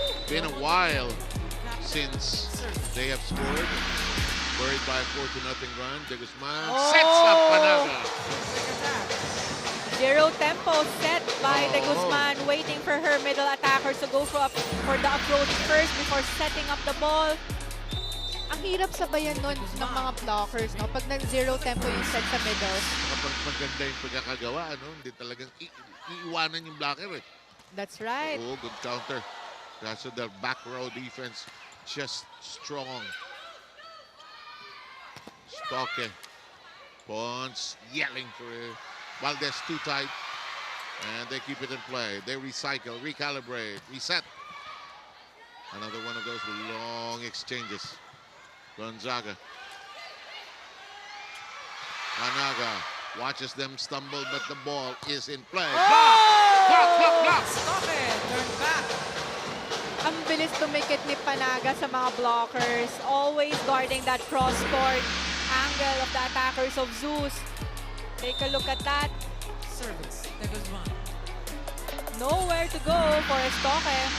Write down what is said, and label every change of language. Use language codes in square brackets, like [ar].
[en] Been a while since they have scored. Buried by a 4-0 run. De Guzman sets up Panaga. Zero tempo set by De Guzman, waiting for her middle attackers to go for the approach first before setting up the ball. [tl] Ang hirap sabayan nun ng mga blockers, no? Pag nag-zero tempo yung set sa middle. Kapag maganda yung pagkakagawa, ano? Hindi talagang iiwanan yung blocker, eh. [en] That's right. Oh, good counter. So the back row defense just strong. Stoke. Pons yelling for it. Valdez too tight. And they keep it in play. They recycle, recalibrate, reset. Another one of those long exchanges. Gonzaga. Panaga watches them stumble, but the ball is in play. Block! Stoke turn back. [tl] Ang bilis tumikit ni Panaga sa mga blockers. [en] Always guarding that cross-court angle of the attackers of ZUS. Take a look at that. Service. De Guzman. Nowhere to go for Stoke.